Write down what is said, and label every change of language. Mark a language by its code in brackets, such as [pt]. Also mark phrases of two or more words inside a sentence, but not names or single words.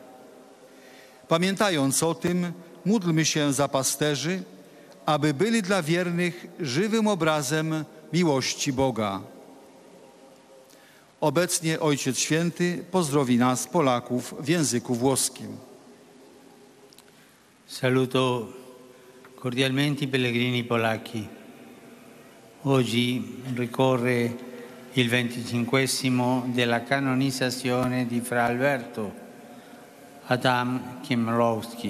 [pl] Pamiętając o tym, módlmy się za pasterzy, aby byli dla wiernych żywym obrazem miłości Boga. Obecnie Ojciec Święty pozdrowi nas, Polaków, w języku włoskim. [it] Saluto cordialmente i pellegrini polacchi. Oggi ricorre il 25esimo della canonizzazione di Fra Alberto Adam Chmielowski.